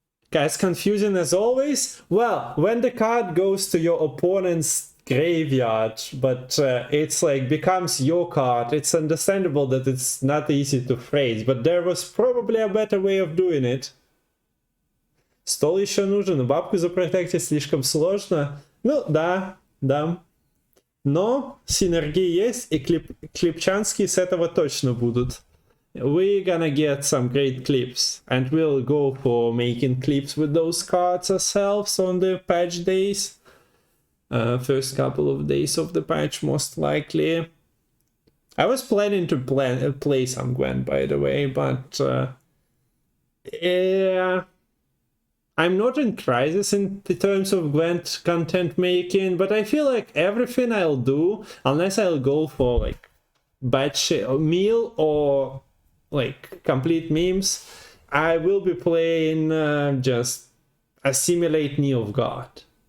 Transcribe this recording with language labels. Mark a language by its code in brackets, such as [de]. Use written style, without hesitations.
[en] Guys, confusing as always. Well, when the card goes to your opponent's graveyard, but it's like becomes your card, it's understandable that it's not easy to phrase, but there was probably a better way of doing it. [ru] Стол еще нужен, бабку запротектить слишком сложно. Ну, да. Но синергии есть, и клипчанские с этого точно будут. [en] We're gonna get some great clips, and we'll go for making clips with those cards ourselves on the patch days. First couple of days of the patch, most likely. I was planning to play some Gwent, by the way, but yeah, I'm not in crisis in terms of Gwent content making, but I feel like everything I'll do, unless I'll go for like batch meal or like complete memes, I will be playing just Assimilate Knee of God.